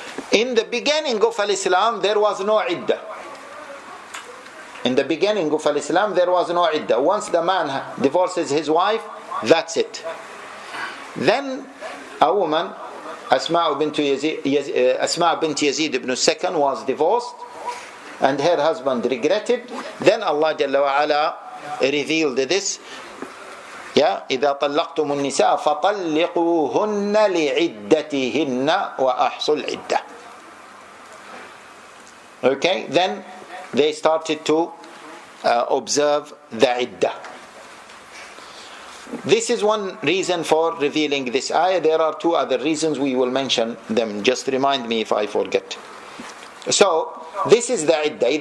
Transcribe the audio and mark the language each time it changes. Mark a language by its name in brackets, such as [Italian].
[English] In the beginning of Islam, there was no iddah. In the beginning of Islam, there was no iddah. Once the man divorces his wife, that's it. Then a woman, Asma bint Yazid ibn Sakan, was divorced, and her husband regretted. Then Allah Jalla wa Ala revealed this. [Arabic] إذا طلقتم النساء فطلقوهن لعدتهن وأحصوا العدة. [English] Okay, then they started to observe the iddah. This is one reason for revealing this ayah. There are two other reasons, we will mention them. Just remind me if I forget. So, this is the iddah.